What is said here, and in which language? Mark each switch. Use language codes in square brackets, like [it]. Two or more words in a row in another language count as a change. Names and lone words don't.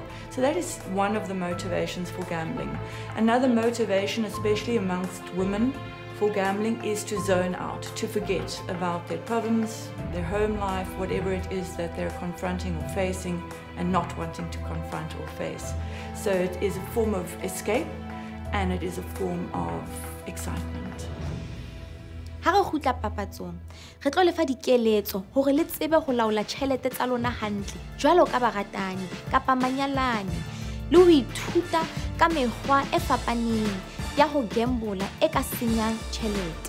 [en] So that is one of the motivations for gambling. Another motivation, especially amongst women, for gambling is to zone out, to forget about their problems, their home life, whatever it is that they're confronting or facing and not wanting to confront or face. So it is a form of escape, and it is a form of excitement. [st] Ha re khutla papatsong, re tlo lefa dikeletso hore le tsebe ho laola tjhelete tsa lona hantle, jwalo ka baratani kapa manyalani, le ho ithuta ka mekgwa e fapaneng ya ho gamble e ka senyang tjhelete.